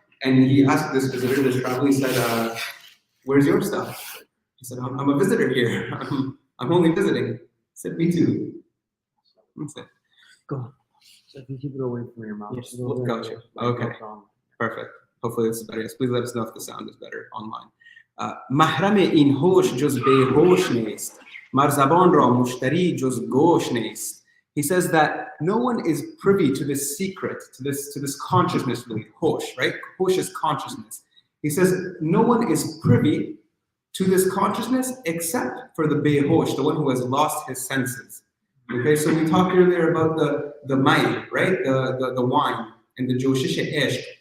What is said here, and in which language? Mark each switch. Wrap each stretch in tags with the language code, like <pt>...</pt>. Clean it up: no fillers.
<en>And he asked this visitor, this traveler, he said, where's your stuff? He said, I'm a visitor here. I'm only visiting. He said, me too. That's it. Go on. So if you keep it away from your mouth. Yes, gotcha. Okay. Perfect. Hopefully this is better. Yes, please let us know if the sound is better online.</en> <fa>محرم این هوش جز بیهوش نیست. مر زبان را مشتری جز گوش نیست.</fa> <en>He says that no one is privy to this secret, to this consciousness, really, hosh, right? Hosh is consciousness. He says no one is privy to this consciousness except for the behosh, the one who has lost his senses. Okay, so we talked earlier about the mai, right? The wine and the joshish ishq.</en>